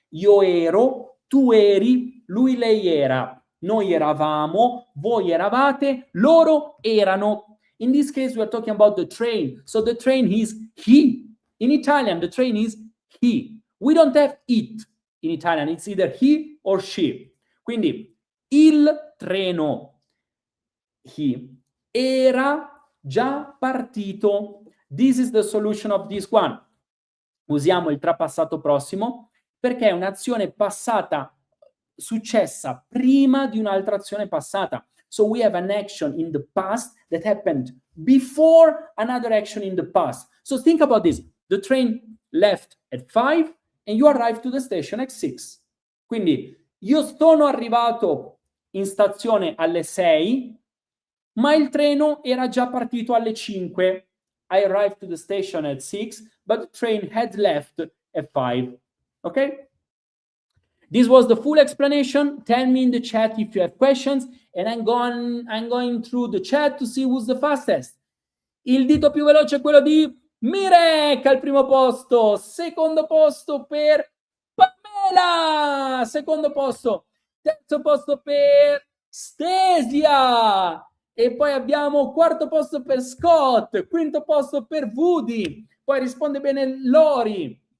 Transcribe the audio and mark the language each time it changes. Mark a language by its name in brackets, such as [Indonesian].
[Italian] Io ero, tu eri, lui, lei era, noi eravamo, voi eravate, loro erano. [English] In this case, we are talking about the train. So the train is he. In Italian, the train is he. We don't have it in Italian. It's either he or she. [Italian] Quindi, il treno, [English] he, [Italian] era già partito. [English] This is the solution of this one. [Italian] Usiamo il trapassato prossimo perché è un'azione passata successa prima di un'altra azione passata. [English] So we have an action in the past that happened before another action in the past. So think about this. The train left at 5 and you arrived to the station at 6. [Italian] Quindi io sono arrivato in stazione alle 6, ma il treno era già partito alle 5. [English] I arrived to the station at 6, but the train had left at 5. Okay? This was the full explanation. Tell me in the chat if you have questions, and I'm going through the chat to see who's the fastest. [Italian] Il dito più veloce è quello di Mirek al primo posto, secondo posto per Pamela, secondo posto, terzo posto per Stesia, e poi abbiamo quarto posto per Scott, quinto posto per Woody, poi risponde bene Lori